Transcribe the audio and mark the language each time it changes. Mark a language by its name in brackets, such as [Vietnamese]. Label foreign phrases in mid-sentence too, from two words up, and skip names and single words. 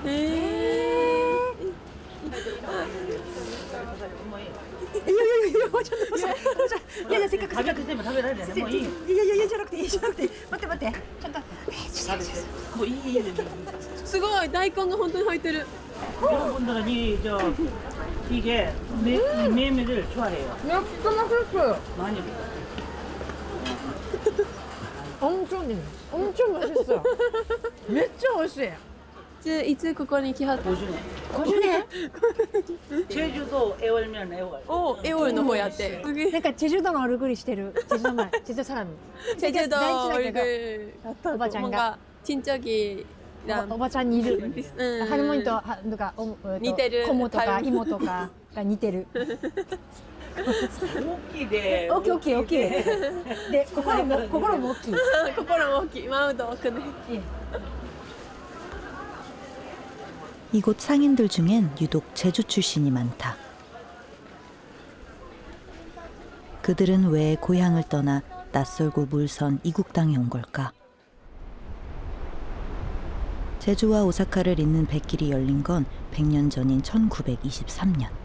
[Japanese] いやせっかく食べられるね。もういい。いやじゃなくて待ってちゃんともういい。すごい大根が本当に入ってる。 [Korean] 여러분들이 저 이게 메밀을 좋아해요. 너무 맛있어요. 많이. 엄청 맛있어. [Japanese] めっちゃ美味しい。いつここに来はった 50 年 [Korean] 제주도 애월면 애월. [Japanese] 애월 の方やって。なんかチェジュ島の얼굴이してる。チェジュの前、 [Korean] 제주 사람이. 제주도 얼굴 [Japanese] おばちゃんが [Korean] 뭔가 친척이 [Japanese] おばちゃんにいる。ハルモニとなんか似てる。子とか妹とかが似てる。大きいで。大きい。で心も大きい。心も大きい。 [Korean] 마음도 크네. 이곳 상인들 중엔 유독 제주 출신이 많다. 그들은 왜 고향을 떠나 낯설고 물선 이국 땅에 온 걸까? 제주와 오사카를 잇는 백길이 열린 건 100년 전인 1923년.